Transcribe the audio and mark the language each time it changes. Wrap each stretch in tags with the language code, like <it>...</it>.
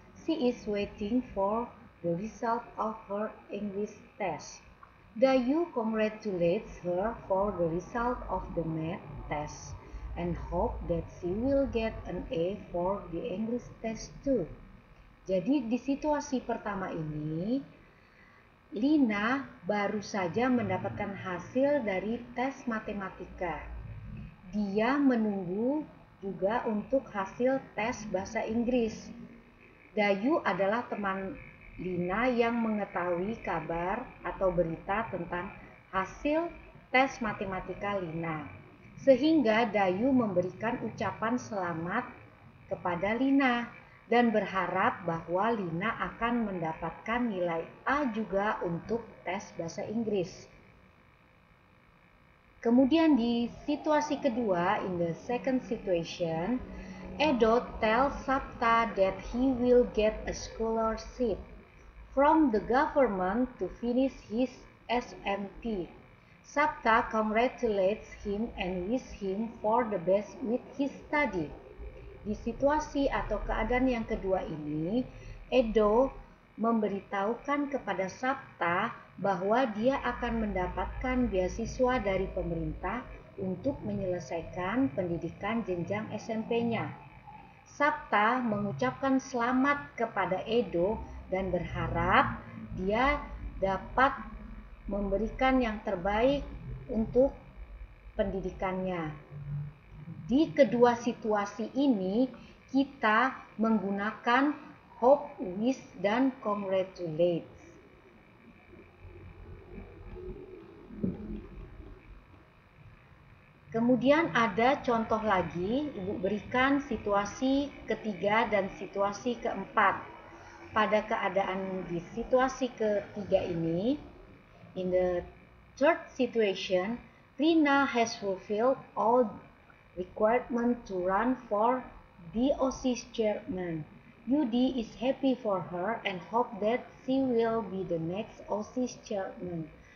<en>She is waiting for the result of her English test. Dayu congratulates her for the result of the math test and hope that she will get an A for the English test too.</en> <id>Jadi di situasi pertama ini, Lina baru saja mendapatkan hasil dari tes matematika. Dia menunggu juga untuk hasil tes bahasa Inggris. Dayu adalah teman Lina yang mengetahui kabar atau berita tentang hasil tes matematika Lina. Sehingga Dayu memberikan ucapan selamat kepada Lina dan berharap bahwa Lina akan mendapatkan nilai A juga untuk tes bahasa Inggris. Kemudian di situasi kedua,</id> <en>in the second situation, Edo tells Sapta that he will get a scholarship from the government to finish his SMP. Sapta congratulates him and wishes him for the best with his study.</en> <id>Di situasi atau keadaan yang kedua ini, Edo memberitahukan kepada Sapta bahwa dia akan mendapatkan beasiswa dari pemerintah untuk menyelesaikan pendidikan jenjang SMP-nya. Sapta mengucapkan selamat kepada Edo dan berharap dia dapat memberikan yang terbaik untuk pendidikannya. Di kedua situasi ini kita menggunakan hope, wish, dan congratulate. Kemudian ada contoh lagi, Ibu berikan situasi ketiga dan situasi keempat. Pada keadaan di situasi ketiga ini,</id> <en>in the third situation, Rina has fulfilled all requirements to run for the OSIS chairman. Yudi is happy for her and hope that she will be the next OSIS chairman.</en>